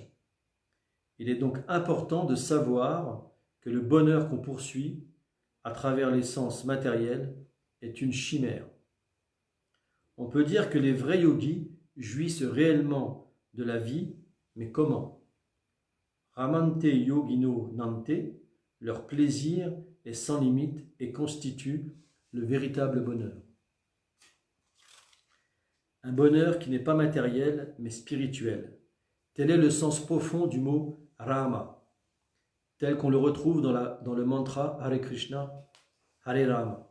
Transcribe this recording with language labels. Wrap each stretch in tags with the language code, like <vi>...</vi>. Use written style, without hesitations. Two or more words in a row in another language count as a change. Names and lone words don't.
<fr>Il est donc important de savoir que le bonheur qu'on poursuit à travers les sens matériels est une chimère. On peut dire que les vrais yogis jouissent réellement de la vie, mais comment?</fr> <sa>Ramante yogino nante,</sa> <fr>leur plaisir est sans limite et constitue le véritable bonheur. Un bonheur qui n'est pas matériel, mais spirituel. Tel est le sens profond du mot Rama, tel qu'on le retrouve dans le mantra Hare Krishna, Hare Rama.</fr>